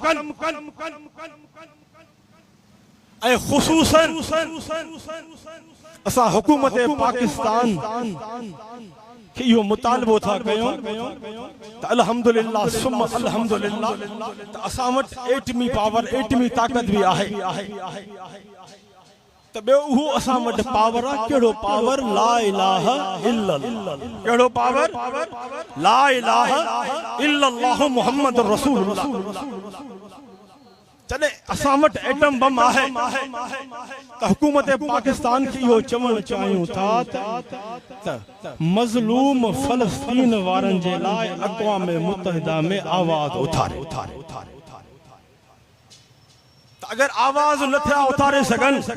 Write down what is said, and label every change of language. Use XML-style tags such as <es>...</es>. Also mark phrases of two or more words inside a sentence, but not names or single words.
<sd>ऐं ख़ुसूसन असां हुकूमत पाकिस्तान कि इहो मुतालिबो था कयूं त</sd> <ar>الحمد لله ثم الحمد لله</ar> <sd>त असां वटि एटमी पावर एटमी ताक़त बि आहे त ॿियो उहो असां वटि पावर आहे कहिड़ो पावर</sd> <ar>لا إله إلا الله</ar> <sd>कहिड़ो पावर</sd> <ar>لا إله إلا الله محمد رسول الله</ar> <sd>जॾहिं असां वटि एटम बम आहे त हुकूमत पाकिस्तान खे इहो चवणु चाहियूं था त मज़लूम फ़लस्तीन वारनि जे लाइ अक़वाम मुत्तहिदा में आवाज़ उथारे त अगर आवाज न थिया उतारे सगन</sd>